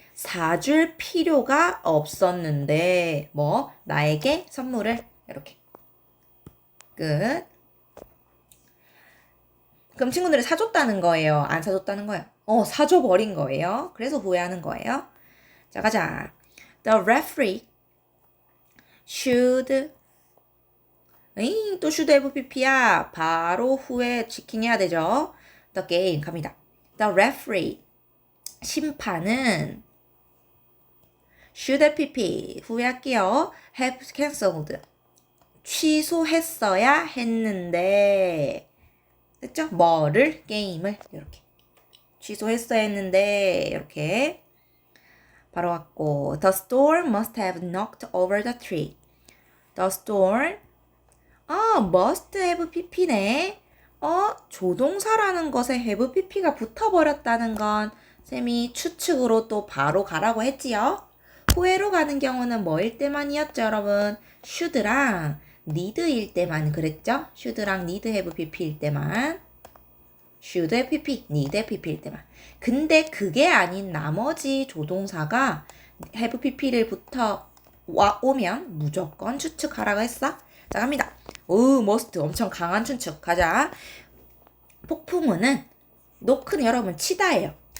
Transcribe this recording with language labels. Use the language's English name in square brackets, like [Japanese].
[Korean] 사줄 필요가 없었는데 뭐 나에게 선물을 이렇게 끝. 그럼 친구들이 사줬다는 거예요? 안 사줬다는 거예요? 사줘버린 거예요. 그래서 후회하는 거예요. 자, 가자. [English] The referee should 또 should have pp야. [Korean] 바로 후에 지킹해야 되죠. [English] The game [Korean] 갑니다. [English] The referee [Korean] 심판은 [English] should have pp [Korean] 후회할게요. [English] have cancelled [Korean] 취소했어야 했는데 됐죠? 뭐를? 게임을 이렇게 취소했어야 했는데 이렇게 바로 왔고 [English] The storm must have knocked over the tree. The storm must have pp네. [Korean] 조동사라는 것에 have pp가 붙어버렸다는 건 쌤이 추측으로 또 바로 가라고 했지요. 후회로 가는 경우는 뭐일 때만이었죠, 여러분? should랑 need일 때만 그랬죠? [English] should랑 need have pp일 때만. should have pp, need have pp일 때만. [Korean] 근데 그게 아닌 나머지 조동사가 have pp를 오면 무조건 추측하라고 했어. 자, 갑니다. must 엄청 강한 추측. 가자. 폭풍우는 노크는 여러분 치다예요.